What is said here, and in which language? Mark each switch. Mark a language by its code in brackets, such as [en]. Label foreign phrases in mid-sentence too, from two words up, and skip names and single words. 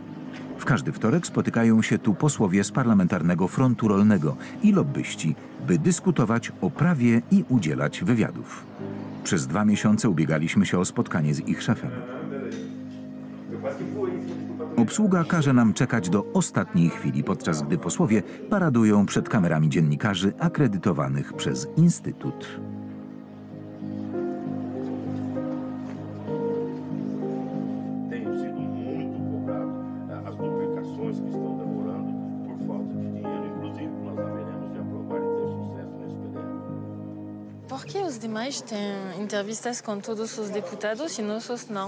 [pl] W każdy wtorek spotykają się tu posłowie z Parlamentarnego Frontu Rolnego i lobbyści, by dyskutować o prawie i udzielać wywiadów. Przez 2 miesiące ubiegaliśmy się o spotkanie z ich szefem. Obsługa każe nam czekać do ostatniej chwili, podczas gdy posłowie paradują przed kamerami dziennikarzy akredytowanych przez Instytut. [pt] Por que os demais têm entrevistas com todos os deputados e nossos não?